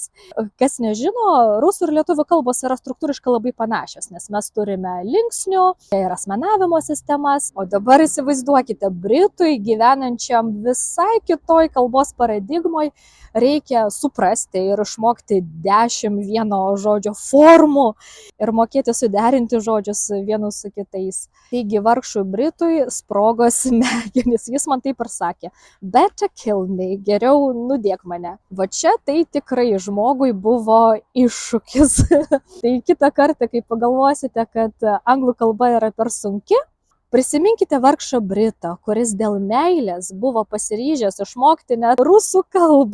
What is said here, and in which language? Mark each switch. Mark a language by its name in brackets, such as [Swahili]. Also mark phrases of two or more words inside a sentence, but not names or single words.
[Lithuanian] Kas nežino, rusų ir lietuvių kalbos yra struktūriškai labai panašios, nes mes turime linksnių ir asmenavimo sistemas, o dabar įsivaizduokite, Britui gyvenančiam visai kitoj kalbos paradigmoj reikia suprasti ir išmokti 10 vieno žodžio formų ir mokėti suderinti žodžius vienus su kitais. Taigi vargšui Britui sprogo smegenys, jis man taip ir sakė, [English] better kill me, [Lithuanian] geriau nudėk mane. Va čia tai tikrai žmogui buvo iššūkis. Tai kitą kartą, kai pagalvosite, kad anglų kalba yra per sunki, prisiminkite vargšą Britą, kuris dėl meilės buvo pasiryžęs išmokti net rusų kalbą.